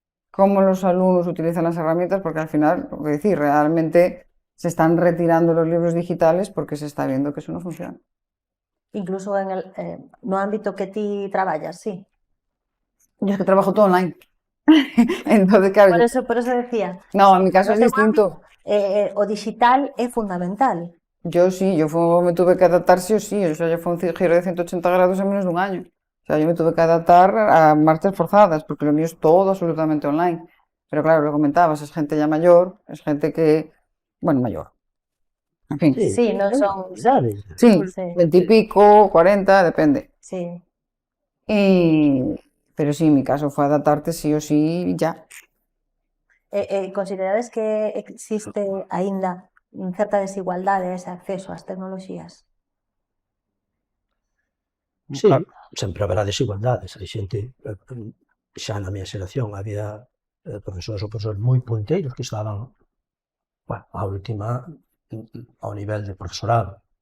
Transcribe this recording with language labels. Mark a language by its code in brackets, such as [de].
[es] ¿Cómo los alumnos utilizan las herramientas? Porque al final, lo que decir, realmente se están retirando los libros digitales porque se está viendo que eso no funciona. [gl] Incluso no ámbito que ti traballas, sí. [es] Yo es que trabajo todo online. Entonces, claro, Por eso decía. no, en mi caso es No sé, distinto. [gl] O digital é fundamental. [es] Yo sí, me tuve que adaptar sí o sí, o sea, yo fue un giro de 180 grados en menos de un año. O sea, yo me tuve que adaptar a marchas forzadas, porque lo mío es todo absolutamente online. Pero claro, lo comentabas, es gente ya mayor, es gente que, bueno, mayor. En fin. [gl] Sí, non son... [es] Sí, Sí. 20 y pico, 40, depende. Sí. Pero sí, en mi caso fue adaptarte sí o sí ya. [gl] Considerades que existe aínda certa desigualdade ese acceso ás tecnoloxías? Sí, sempre haberá desigualdades. Hai xente, xa na miña xeración, había profesores ou profesores moi punteiros que estaban á última ao nivel de profesorado.